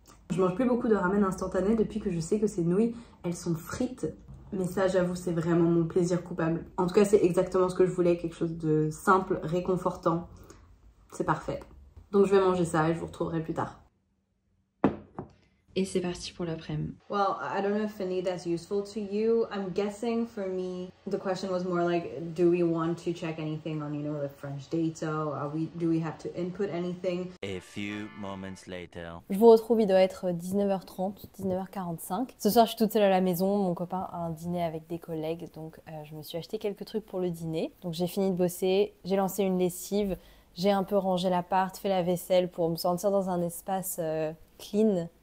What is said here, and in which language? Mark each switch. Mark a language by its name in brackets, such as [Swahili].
[French] Je mange plus beaucoup de ramen instantané depuis que je sais que ces nouilles, elles sont frites. Mais ça, j'avoue, c'est vraiment mon plaisir coupable. En tout cas, c'est exactement ce que je voulais, quelque chose de simple, réconfortant. C'est parfait. Donc, je vais manger ça et je vous retrouverai plus tard. Et c'est parti pour l'après-midi. [English] Well, I don't know if any that's useful to you. I'm guessing for me, the question was more like, do we want to check anything on, the French data? Do we have to input anything? A few moments later. [French] Je vous retrouve, il doit être 19h30, 19h45. Ce soir, je suis toute seule à la maison. Mon copain a un dîner avec des collègues, donc je me suis acheté quelques trucs pour le dîner. Donc j'ai fini de bosser, j'ai lancé une lessive, j'ai un peu rangé l'appart, fait la vaisselle pour me sentir dans un espace clean.